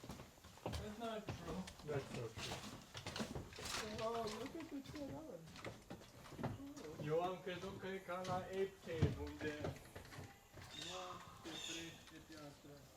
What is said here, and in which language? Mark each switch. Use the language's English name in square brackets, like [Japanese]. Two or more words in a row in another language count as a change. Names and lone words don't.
[English] That's not true. That's so true. Oh, look at the trailer. [Romanian] Eu am crezut că e ca la Ape Cave, unde nu te crește piatră.